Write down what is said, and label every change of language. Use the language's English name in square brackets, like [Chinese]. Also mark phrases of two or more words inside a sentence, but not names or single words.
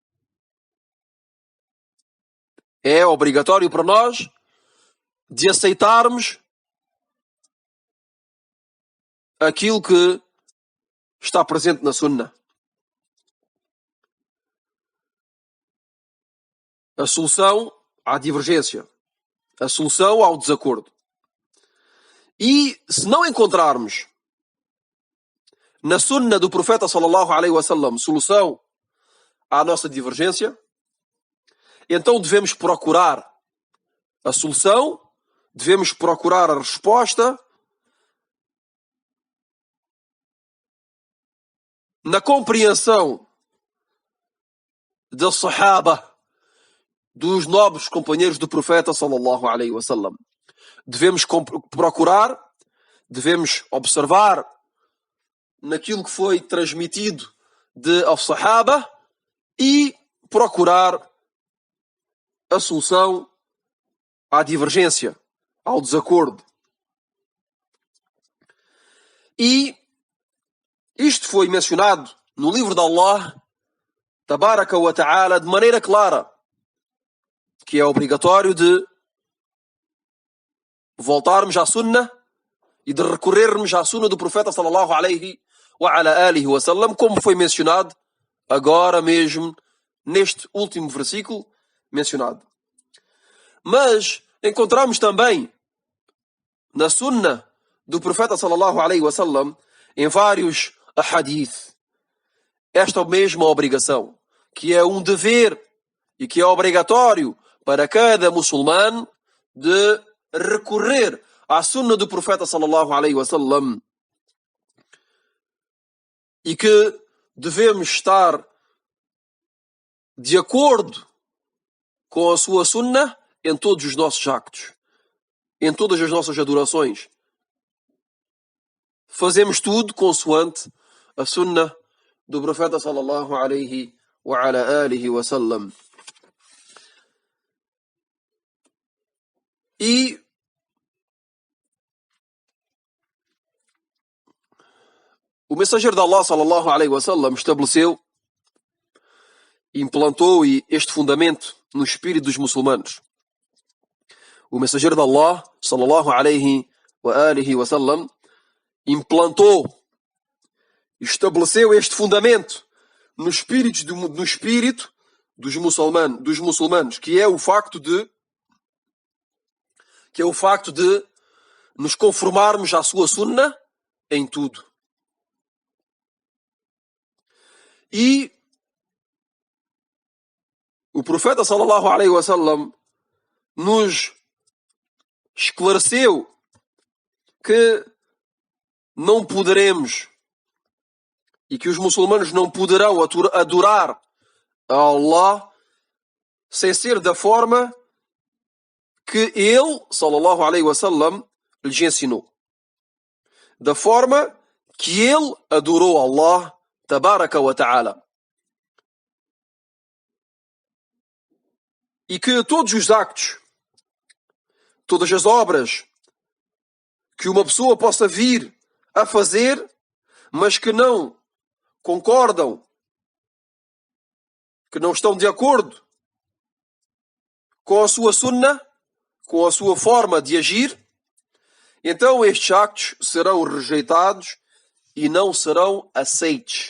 [Portuguese] É obrigatório para nós de aceitarmos aquilo que está presente na sunnah. A solução à divergência, a solução ao desacordo. E se não encontrarmos na sunnah do profeta [Arabic] صلى الله عليه وسلم [Portuguese] solução à nossa divergência, então devemos procurar a solução, devemos procurar a resposta na compreensão da Sahaba, dos nobres companheiros do profeta [Arabic] صلى الله عليه وسلم. [Portuguese] Devemos procurar, devemos observar naquilo que foi transmitido de Sahaba e procurar a solução à divergência, ao desacordo. E isto foi mencionado no livro de Allah, [Arabic] تبارك وتعالى, [Portuguese] de maneira clara, que é obrigatório de voltarmos à sunnah e de recorrermos à sunnah do profeta [Arabic] صلى الله عليه وعلى آله وسلم, [Portuguese] como foi mencionado agora mesmo neste último versículo mencionado. Mas encontramos também na sunnah do profeta [Arabic] صلى الله عليه وسلم, [Portuguese] em vários ahadith, esta mesma obrigação, que é um dever e que é obrigatório para cada muçulmano de recorrer à sunnah do profeta [Arabic] صلى الله عليه وسلم, [Portuguese] e que devemos estar de acordo com a sua sunnah em todos os nossos actos, em todas as nossas adorações. Fazemos tudo consoante a sunnah do profeta [Arabic] صلى الله عليه وعلى آله وسلم. [Portuguese] E o mensageiro de Allah [Arabic] صلى الله عليه وسلم [Portuguese] estabeleceu, implantou este fundamento no espírito dos muçulmanos. O mensageiro de Allah [Arabic] صلى الله عليه وآله وسلم [Portuguese] implantou, estabeleceu este fundamento no espírito dos muçulmanos, que é o facto de nos conformarmos à sua sunnah em tudo. E o profeta [Arabic] صلى الله عليه وسلم [Portuguese] nos esclareceu que não poderemos e que os muçulmanos não poderão adorar a Allah sem ser da forma que ele, [Arabic] صلى الله عليه وسلم, [Portuguese] lhes ensinou. Da forma que ele adorou Allah, [Arabic] تبارك وتعالى. [Portuguese] E que todos os actos, todas as obras que uma pessoa possa vir a fazer, mas que não concordam, que não estão de acordo com a sua sunnah, com a sua forma de agir, então estes actos serão rejeitados e não serão aceitos.